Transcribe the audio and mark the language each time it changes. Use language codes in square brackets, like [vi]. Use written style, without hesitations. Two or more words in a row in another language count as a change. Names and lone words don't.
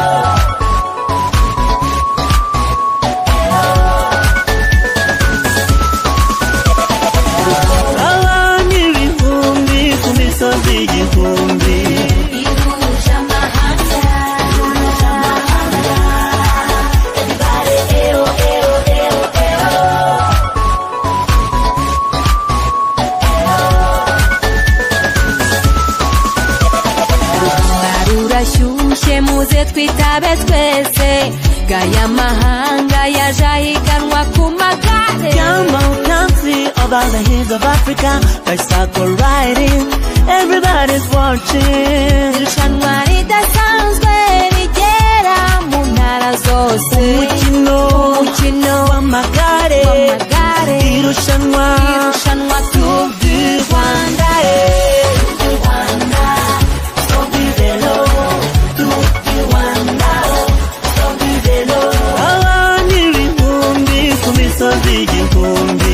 [rw] abantu ibihumbi ku misozi igihumbi ihuje amahanga everybody eo eo eo eo barurashyushye muze twitabe twese gaya mahanga yaje ahiganwa ku magare [en] Come on, come see over the hills of Africa. Bicycle riding, everybody's watching. [rw] irushanwa ridasanzwe rigera mu ntara zose Umukino w'amagare irushanwa Tour du Rwanda abantu ibihumbi ku misozi igihumbi